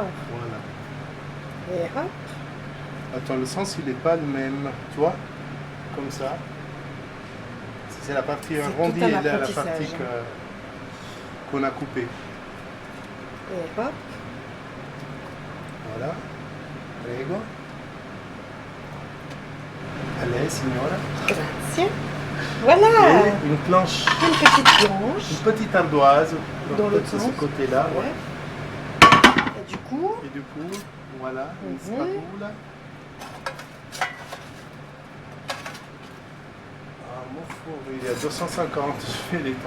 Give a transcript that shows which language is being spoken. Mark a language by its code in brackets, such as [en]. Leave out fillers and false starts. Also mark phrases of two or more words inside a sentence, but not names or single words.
[fr] Voilà. Et hop. Attends, le sens il n'est pas le même, tu vois, comme ça. C'est la partie C'est arrondie tout un et là la apprentissage, partie hein. qu'on a coupée. Et hop. Voilà. [it] Prego. [fr] Allez, signora. [it] Grazie. [fr] Voilà. Et une planche, Une petite planche. une petite ardoise Dans l'autre de ce sens. côté-là. Ouais. Ouais. Et du coup, Et du coup, voilà, une Mhm. spatule. Ah, mon four, il est à 250, je fais les temps.